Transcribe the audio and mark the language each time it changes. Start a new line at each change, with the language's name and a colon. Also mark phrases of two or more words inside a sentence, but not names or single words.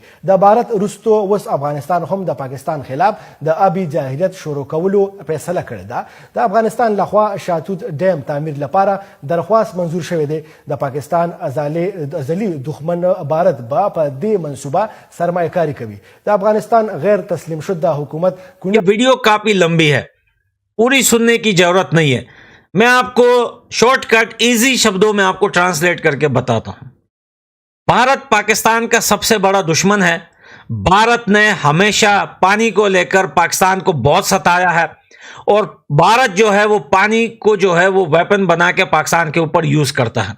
Pashto: د بھارت وروسته اوس افغانستان هم د پاکستان خلاف د ابي جاهلیت شروع کولو فیصله کړې ده. د افغانستان لخوا شاتوت ډیم تعمیر لپاره درخواست منظور شوی دی. د پاکستان ازلي دښمن بھارت به په دې منصوبه سرمایه کاری کوي. د افغانستان غیر تسلیم شده حکومت
Hindi: ये वीडियो काफी लंबी है, पूरी सुनने की जरूरत नहीं है। मैं आपको
English: shortcut easy
Hindi: शब्दों में आपको ट्रांसलेट करके बताता हूं। भारत पाकिस्तान का सबसे बड़ा दुश्मन है। भारत ने हमेशा पानी को लेकर पाकिस्तान को बहुत सताया है, और भारत जो है वो पानी को जो है वो वेपन बना के पाकिस्तान के ऊपर यूज करता है।